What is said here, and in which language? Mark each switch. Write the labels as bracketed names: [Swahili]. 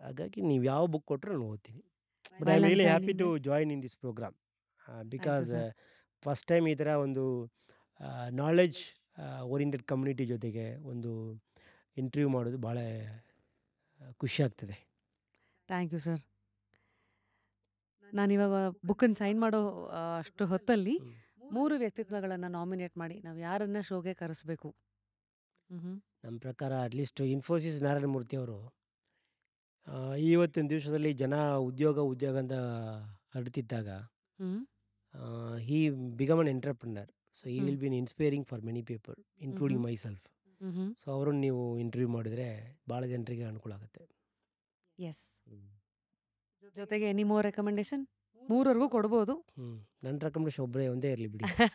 [Kannada] ಹಾಗಾಗಿ ನೀವು ಯಾವ ಬುಕ್ ಕೊಟ್ಟರು ನಾನು ಓದ್ತೀನಿ. [English] but I am really happy to join in this programme, because first time [Kannada] ಈ ಥರ ಒಂದು ನಾಲೆಡ್ಜ್ ಓರಿಯೆಂಟೆಡ್ ಕಮ್ಯುನಿಟಿ ಜೊತೆಗೆ ಒಂದು ಇಂಟರ್ವ್ಯೂ ಮಾಡೋದು ಭಾಳ ಖುಷಿ ಆಗ್ತದೆ. [English] Thank you sir. [Kannada] ನಾನಿವಾಗ ಬುಕ್ಕನ್ನು ಸೈನ್ ಮಾಡೋ ಅಷ್ಟು ಹೊತ್ತಲ್ಲಿ 3 ವ್ಯಕ್ತಿತ್ವಗಳನ್ನು ನಾಮಿನೇಟ್ ಮಾಡಿ ನಾವು ಯಾರನ್ನ ಶೋಗೆ ಕರೆಸ್ಬೇಕು? ನಮ್ಮ ಪ್ರಕಾರ ಅಟ್ಲೀಸ್ಟ್ ಇನ್ಫೋಸಿಸ್ ನಾರಾಯಣ ಮೂರ್ತಿ ಅವರು ಇವತ್ತಿನ ದಿವಸದಲ್ಲಿ ಜನ ಉದ್ಯೋಗ ಅಂತ ಹರಡ್ತಿದ್ದಾಗ, [English] he become an entrepreneur. So he will be inspiring for many people, including myself. [Kannada] So ಅವರನ್ನು ನೀವು ಇಂಟರ್ವ್ಯೂ ಮಾಡಿದರೆ ಭಾಳ ಜನರಿಗೆ ಅನುಕೂಲ ಆಗುತ್ತೆ. ಎಸ್. ಜೊತೆಗೆ [English] Any more recommendation? [Kannada] 3ವರೆಗೂ ಕೊಡ್ಬೋದು. ನನ್ನ ರೆಕಮೆಂಡೇಶನ್ ಒಬ್ಬರೇ ಒಂದೇ ಇರಲಿ ಬಿಡಿ.